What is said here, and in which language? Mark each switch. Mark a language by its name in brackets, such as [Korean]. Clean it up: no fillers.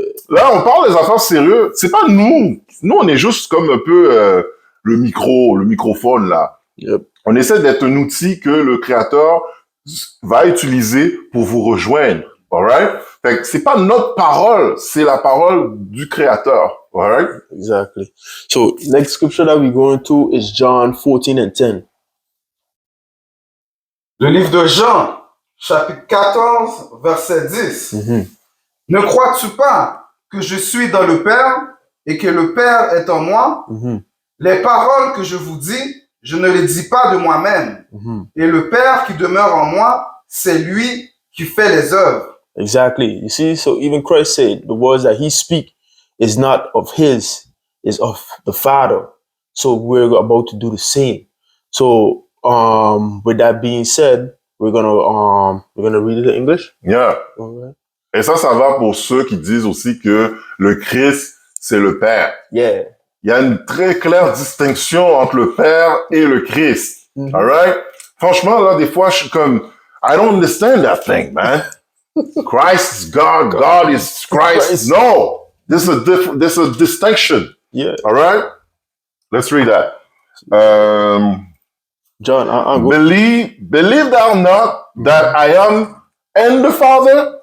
[French] Là, on parle des affaires sérieuses. C'est pas nous. Nous, on est juste comme un peu le microphone, là. [English] Yep. [French] On essaie d'être un outil que le créateur va utiliser pour vous rejoindre. Alright? Fait que c'est pas notre parole, c'est la parole du créateur. [English] Alright? Exactly. So, next scripture that we're going to is John 14 and 10. [French] Le livre de Jean, chapitre 14, verset 10. Ne crois-tu pas que je suis dans le Père et que le Père est en moi? Les paroles que je vous dis, je ne les dis pas de moi-même. Et le Père qui demeure en moi, c'est lui qui fait les œuvres. [English] Exactly. You see, so even Christ said the words that he speak is not of his, is of the Father. So we're about to do the same. So with that being said, we're gonna read it in English. Yeah. Okay. [French] Et ça va pour ceux qui disent aussi que le Christ, c'est le Père. [English] Yeah. [French] Il y a une très claire distinction entre le Père et le Christ. Alright? Franchement, là, des fois, je suis comme, [English] I don't understand that thing, man. Christ is God, God is Christ. No! There's a distinction. Yeah. Alright? Let's read that. John, I'm good. Believe thou not that I am and the Father,